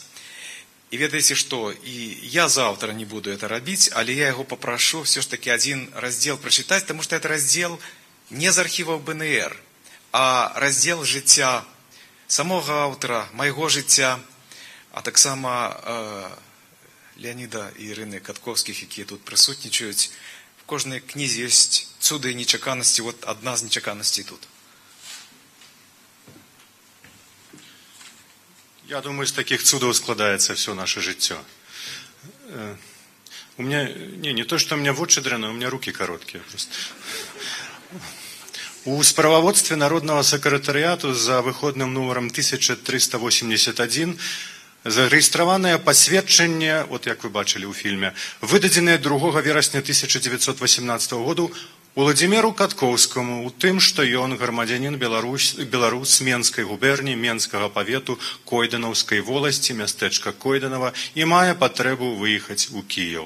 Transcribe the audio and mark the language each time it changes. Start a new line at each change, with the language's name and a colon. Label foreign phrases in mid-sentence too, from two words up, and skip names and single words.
Belarusian: І ведаеце што, і я за аўтара не буду это рабіць, але я яго папрашу
Russian: все ж таки один
Belarusian: раздзел прачытаць, таму што это раздзел не з архіваў БНР, а раздзел жыцця самога аўтара, майго жыцця, а таксама Леаніда і Ірыны Каткоўскіх, якія тут прысутнічаюць. В кожнай кнізе ёсць цуды і нечаканасці, вот адна з нечаканасцей тут. Я думаю, з таких цудаў складаецца
Russian: все наше
Belarusian: жыццё.
Russian: У меня, не то, что у меня вочы дрэнныя, у меня руки короткие просто.
Belarusian: У справаводстве Народного сакратарыяту за выходным нумаром 1381 зарэгістраванае пасведчанне, вот як вы бачылі ў фільме, выдадзенае 2 верасня 1918 году Уладзіміру Каткоўскаму у тым, што ён грамадзянін беларус Менскай губерніі, Менскага павету, Койданаўскай воласці, мястэчка Койданава і мае патрэбу выехаць у Кіеў.